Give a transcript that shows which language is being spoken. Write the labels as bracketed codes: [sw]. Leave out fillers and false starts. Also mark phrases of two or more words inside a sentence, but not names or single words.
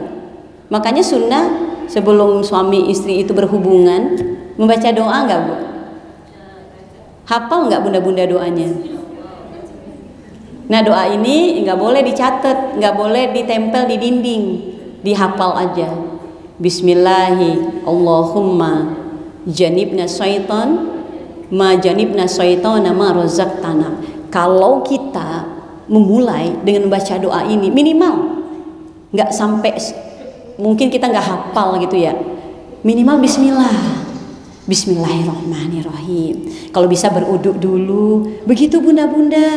[id] Makanya sunnah sebelum suami istri itu berhubungan membaca doa nggak Bu? Hafal nggak bunda-bunda doanya? Nah doa ini nggak boleh dicatat, nggak boleh ditempel di dinding, dihafal aja. [ar] بسم الله اللهم جنبنا الشيطان ما جنبنا الشيطان ما رزقتنا. [id] Kalau kita memulai dengan membaca doa ini, minimal nggak sampai, mungkin kita nggak hafal gitu ya, minimal Bismillahirrahmanirrahim. Kalau bisa beruduk dulu, begitu bunda-bunda.